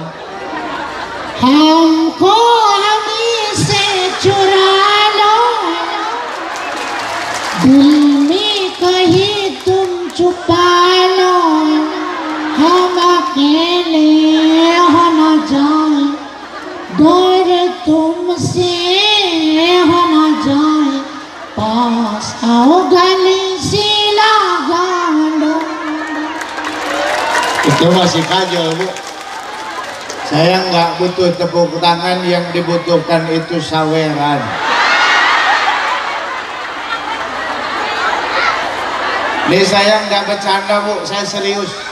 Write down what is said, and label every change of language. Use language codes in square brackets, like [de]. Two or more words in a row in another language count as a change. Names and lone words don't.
[hi] हमको हमी से चुरा लो दिल में कहीं तुम छुपा लो हम अकेले हो न जाए दूर तुमसे हो न जाए पास आओ गली से लगा लो. [id] Itu masih kajol Bu. Saya nggak butuh tepuk tangan, yang dibutuhkan itu saweran. Nih saya nggak bercanda Bu, saya serius.